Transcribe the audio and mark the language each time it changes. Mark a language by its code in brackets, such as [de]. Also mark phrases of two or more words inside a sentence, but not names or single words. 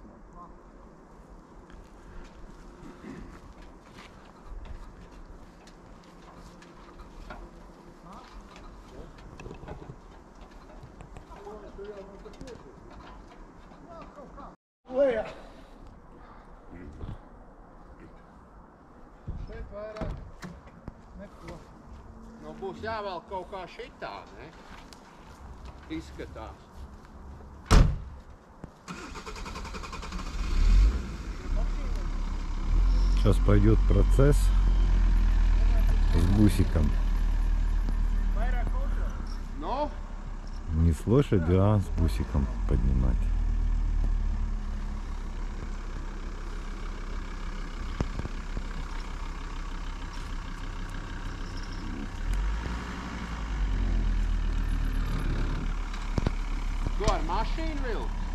[lv] Lejā. Šeit vairāk neko. Nu, būs jāvēl kaut kā šitā, ne? Izskatās. [ru] Сейчас пойдет процесс с бусиком. Ну? Не с лошадью, а с бусиком поднимать. [lv] Tu ar mašīnu vilks?